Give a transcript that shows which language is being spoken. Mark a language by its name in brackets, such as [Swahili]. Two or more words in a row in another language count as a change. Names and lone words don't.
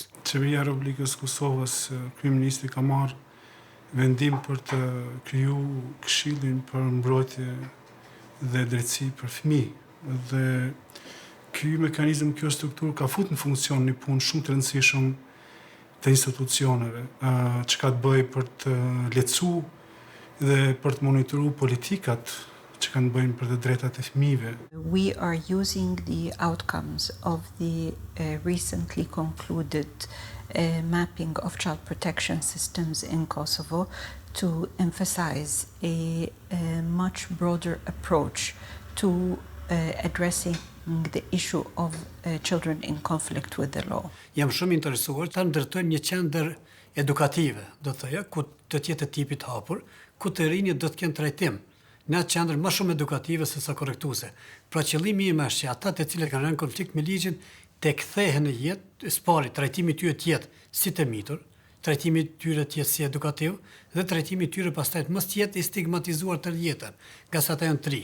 [Albanian] Qeveria e Republikës Kosovës, kryeministri ka marrë vendim për të kriju këshillin për mbrojtje dhe drejtësi për fëmijë. Dhe ky mekanizëm, kjo strukturë ka futur në funksion një punë shumë të rëndësishëm të institucioneve, që ka të bëjë për të lehtësuar dhe për të monitoruar politikat që kanë bëjnë për të drejtat e fëmijëve. [English] We are using the outcomes of the recently concluded mapping of child protection systems in Kosovo to emphasize a much broader approach to addressing the issue of children in conflict with the law. [Albanian] Jam shumë interesuar të ndërtojmë një qendër edukative, do të thoya, ku të jetë tipit hapur, ku të rinjët do të kenë trajtim në atë qendër më shumë edukative se sa korrektuese. Pra qëllimi im është që ata të cilët kanë rënë konflikt me ligjin të kthehen në jetë, spari trajtimi i tyre të jetë si të mitur, trajtimi i tyre të jetë si edukativ dhe trajtimi i tyre pastaj të mos jetë i stigmatizuar të jetën, nga sa ata janë të ri.